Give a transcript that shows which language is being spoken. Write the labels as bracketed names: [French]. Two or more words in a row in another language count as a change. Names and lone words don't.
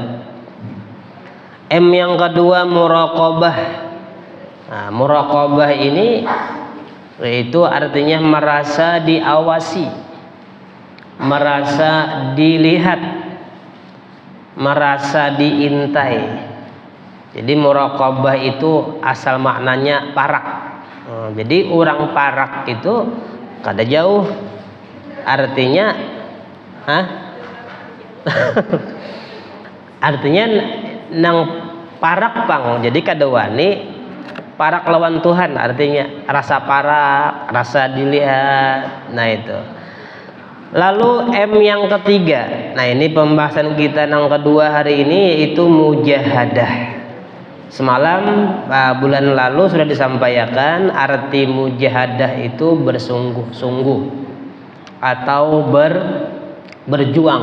[Indonesian] M yang kedua muraqabah. Nah, muraqabah ini itu artinya merasa diawasi, merasa dilihat, merasa diintai. Jadi muraqabah itu asal maknanya parak. [Banjar] Jadi orang parak itu kada jauh, artinya artinya nang parak pang. Jadi kada wani parak lawan Tuhan, artinya rasa parak, rasa dilihat. [Indonesian] Nah itu. Lalu M yang ketiga. Nah ini pembahasan kita yang kedua hari ini yaitu mujahadah. Semalam bulan lalu sudah disampaikan arti mujahadah itu bersungguh-sungguh atau berjuang.